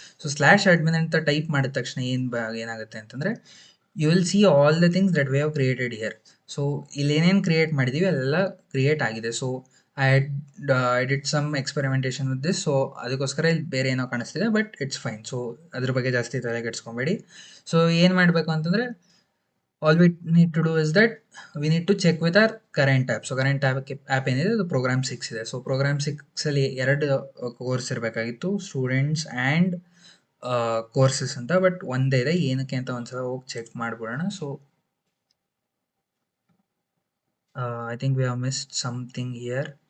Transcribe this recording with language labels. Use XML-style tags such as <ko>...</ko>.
<kn>So /admin ಅಂತ type ಮಾಡಿದ ತಕ್ಷಣ ಏನಾಗುತ್ತೆ ಅಂತಂದರೆ</kn> <en>You will see all the things that we have created here.</en> <kn>So ಇಲ್ಲಿ ಏನೇನು ಕ್ರಿಯೇಟ್ ಮಾಡಿದ್ದೀವಿ ಅಲ್ಲೆಲ್ಲ ಕ್ರಿಯೇಟ್ ಆಗಿದೆ.</kn> <en>So I did some experimentation with this.</en> <kn>So ಅದಕ್ಕೋಸ್ಕರ ಇಲ್ಲಿ ಬೇರೆ ಏನೋ ಕಾಣಿಸ್ತಿದೆ,</kn> <en>But it's fine.</en> <kn>ಸೊ ಅದ್ರ ಬಗ್ಗೆ ಜಾಸ್ತಿ ತಲೆ ಕೆಡ್ಸ್ಕೊಬೇಡಿ. ಸೊ ಏನು ಮಾಡಬೇಕು ಅಂತಂದರೆ</kn> <en>all we need to do is that we need to check with our current app. So current app</en> <kn>ಏನಿದೆ ಅದು ಪ್ರೋಗ್ರಾಮ್ 6 ಇದೆ. ಸೊ ಪ್ರೋಗ್ರಾಮ್ 6 ಅಲ್ಲಿ ಎರಡು ಕೋರ್ಸ್ ಇರಬೇಕಾಗಿತ್ತು, ಸ್ಟೂಡೆಂಟ್ಸ್ ಆ್ಯಂಡ್ ಕೋರ್ಸಸ್ ಅಂತ. ಬಟ್ ಒಂದೇ ಇದೆ, ಏನಕ್ಕೆ ಅಂತ ಒಂದ್ಸಲ ಹೋಗಿ check ಮಾಡ್ಬಿಡೋಣ.</kn> <en>So I think we have missed something here.</en>